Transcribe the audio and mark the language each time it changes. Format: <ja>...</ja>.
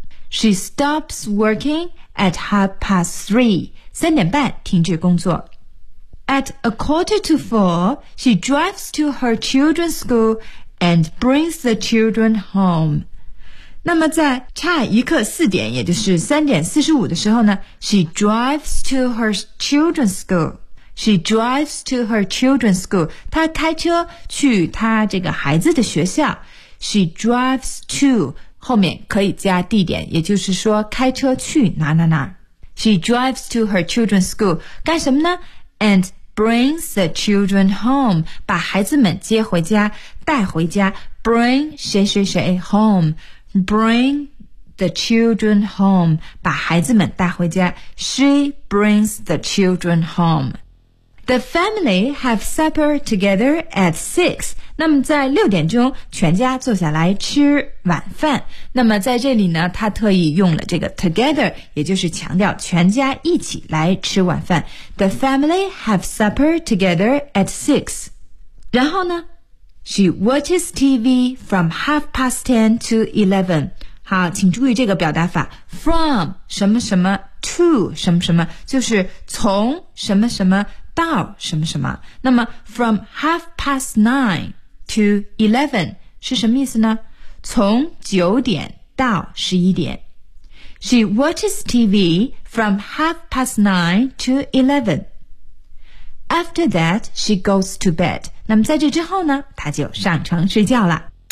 <en>She stops working at 3:30</en> <zh>三点半停止工作</zh> <en>At 4:15 She drives to her children's schooland brings the children home.</en> <zh>那么在差一刻四点也就是三点四十五的时候呢</zh> <en>she drives to her children's school. She drives to her children's school.</en> <zh>她开车去她这个孩子的学校。</zh> <en>She drives to,</en> <zh>后面可以加地点也就是说开车去哪哪哪。</zh> <en>She drives to her children's school.</en> <zh>干什么呢</zh> <en>?And brings the children home.</en> <zh>把孩子们接回家。带回家</zh> <en>bring</en> <zh>谁谁谁</zh> <en>home bring the children home</en> <zh>把孩子们带回家</zh> <en>she brings the children home the family have supper together at 6</en> <zh>那么在六点钟全家坐下来吃晚饭那么在这里呢他特意用了这个 together 也就是强调全家一起来吃晚饭</zh> <en>the family have supper together at 6</en> <zh>然后呢</zh> <en>She watches TV from 10:30 to 11.</en> <zh>好，请注意这个表达法 ,from 什么什么 to 什么什么就是从什么什么到什么什么。那么</zh> <en>from 9:30 to 11</en> <zh>是什么意思呢从九点到十一点。</zh> <en>She watches TV from 9:30 to 11. After that, she goes to bed.</en> <zh>那么在这之后呢他就上床睡觉了</zh>